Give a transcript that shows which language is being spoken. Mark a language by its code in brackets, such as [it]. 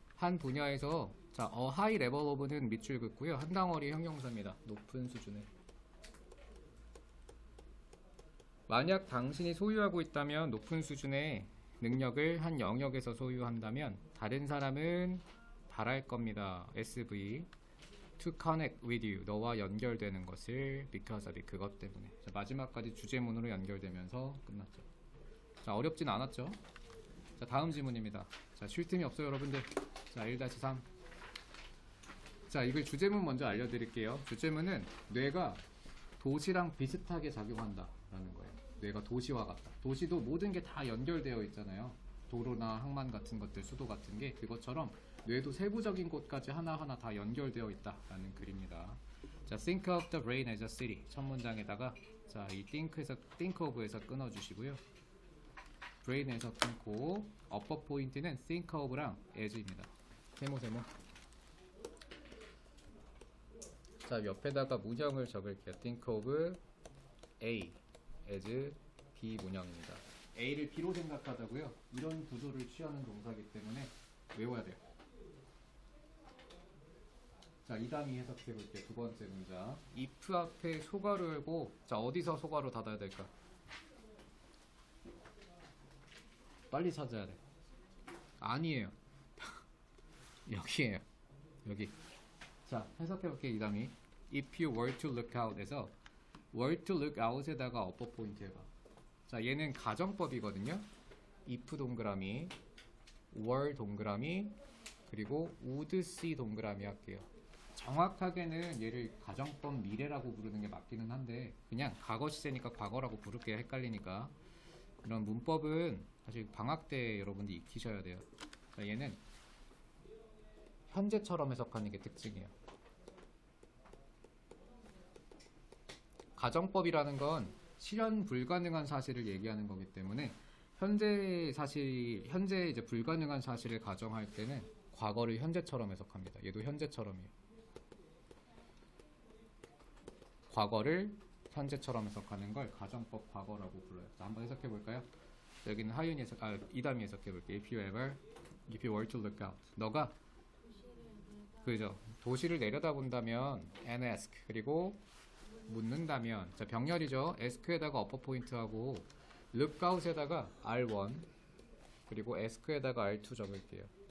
[ko] 한 분야에서 자, [en] high level of [ko] 는 밑줄 긋고요. 한 덩어리 형용사입니다. 높은 수준의. 만약 당신이 소유하고 있다면 높은 수준의 능력을 한 영역에서 소유한다면 다른 사람은 바랄 겁니다. SV [en] to connect with you [ko] 너와 연결되는 것을 [en] because of it [ko] 그것 때문에. 자, 마지막까지 주제문으로 연결되면서 끝났죠. 자, 어렵진 않았죠. 자, 다음 지문입니다. 자, 쉴 틈이 없어요 여러분들. 자, 1-3. 자, 이걸 주제문 먼저 알려드릴게요. 주제문은 뇌가 도시랑 비슷하게 작용한다 라는 거예요. 뇌가 도시와 같다. 도시도 모든 게 다 연결되어 있잖아요. 도로나 항만 같은 것들, 수도 같은 게 그것처럼 뇌도 세부적인 곳까지 하나하나 다 연결되어 있다라는 글입니다. [en] 자, think of the brain as a city. [ko] 첫 문장에다가 자, 이 think of에서 끊어주시고요. brain에서 끊고 upper 포인트는 think of랑 as입니다. 세모. 자, 옆에다가 문형을 적을게요. [en] think of A as B 문형입니다. [ko] A를 B로 생각하자고요. 이런 구조를 취하는 동사이기 때문에 외워야 돼요. 자, 이담이 해석해 볼게요. 두 번째 문장. [en] if [ko] 앞에 소가로 열고 자, 어디서 소가로 닫아야 될까? 빨리 찾아야 돼. 아니에요. 여기에요. 여기. 자, 해석해 볼게요. 이담이. [en] if you were to look out에서 were to look out에다가 upper 포인트 해봐. [ko] 자, 얘는 가정법이거든요. if 동그라미, were 동그라미, 그리고 would see 동그라미 할게요. 정확하게는 얘를 가정법 미래라고 부르는 게 맞기는 한데 그냥 과거 시제니까 과거라고 부를게요. 헷갈리니까. 이런 문법은 사실 방학 때 여러분들 익히셔야 돼요. 자, 얘는 현재처럼 해석하는 게 특징이에요. 가정법이라는 건 실현 불가능한 사실을 얘기하는 거기 때문에 현재 이제 불가능한 사실을 가정할 때는 과거를 현재처럼 해석합니다. 얘도 현재처럼이에요. 과거를 현재처럼 해석하는 걸 가정법 과거라고 불러요. 자, 한번 해석해 볼까요? 여기는 하윤이 이담이 해석해 볼게요. [en] If you were to look out. [ko] 너가 그죠? 도시를 내려다본다면 [en] and ask [ko] 그리고 묻는다면 자, 병렬이죠. ask에다가 upper 포인트하고 look out에다가 R1 그리고 ask에다가 R2 적을게요.